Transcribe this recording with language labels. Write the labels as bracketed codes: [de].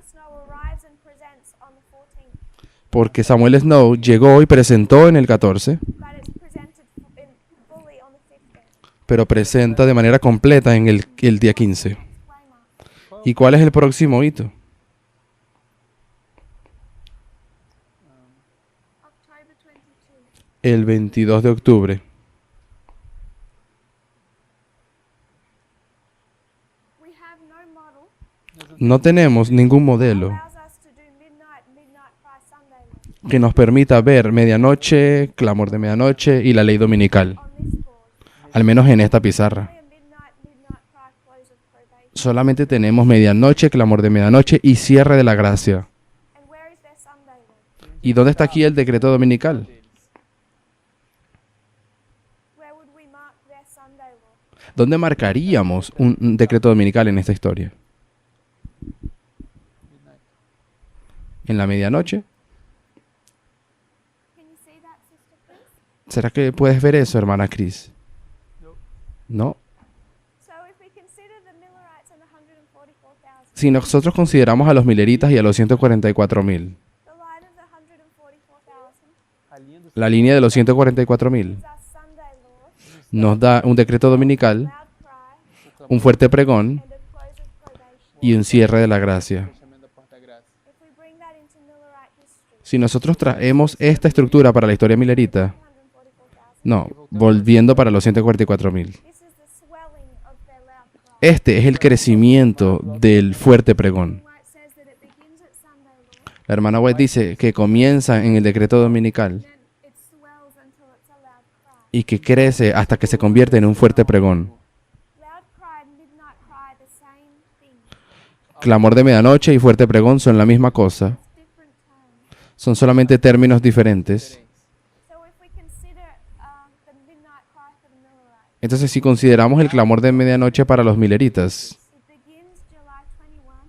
[en] Samuel Snow arrives and presents on the 14th, [es] Porque Samuel Snow llegó y presentó en el 14, [en] but it's presented fully on the 15th. [es] pero presenta de manera completa en el día 15. [en] Waymark. [es] ¿Y cuál es el próximo hito? [en] October 22. [es] El 22 de octubre. [en] We have no model [es] No tenemos ningún modelo [en] allows us to do midnight cry Sunday law [es] que nos permita ver medianoche, clamor de medianoche y la ley dominical, [en] on this board. [es] al menos en esta pizarra. [en] Only a midnight cry close of probation. [es] Solamente tenemos medianoche, clamor de medianoche y cierre de la gracia. [en] And where is their Sunday law? [es] ¿Y dónde está aquí el decreto dominical? [pt] Deles. [en] Where would we mark their Sunday law? [es] ¿Dónde marcaríamos un decreto dominical en esta historia? [en] Midnight. [es] ¿En la medianoche? [en] Can you see that, sister, please? [es] ¿Será que puedes ver eso, hermana Cris? [en] No. So if we consider the Millerites and the 144,000, [es] Si nosotros consideramos a los mileritas y a los 144.000, [en] the line of the 144,000 [pt] A linha do [es] la línea de los 144.000 [en] is our Sunday law, [es] nos da un decreto dominical, [en] loud cry, [es] un fuerte pregón [en] and a close of probation. [es] y un cierre de la gracia. [pt] fechamento da porta graça. [en] If we bring that into Millerite history, [es] Si nosotros traemos esta estructura para la historia milerita, [en] 144,000, [es] no, volviendo para los 144.000. [en] this is the swelling of their loud cry. [es] Este es el crecimiento del fuerte pregón. [en] White says that it begins at Sunday law, [es] La hermana White dice que comienza en el decreto dominical [en] then it swells until it's a loud cry. [es] y que crece hasta que se convierte en un fuerte pregón. [en] Loud cry and midnight cry, the same thing. [es] clamor de medianoche y fuerte pregón son la misma cosa. [en] different terms. [es] Son solamente términos diferentes. [en] So if we consider the midnight cry for the Millerites, [es] Entonces, si consideramos el clamor de medianoche para los mileritas, [en] it begins July 21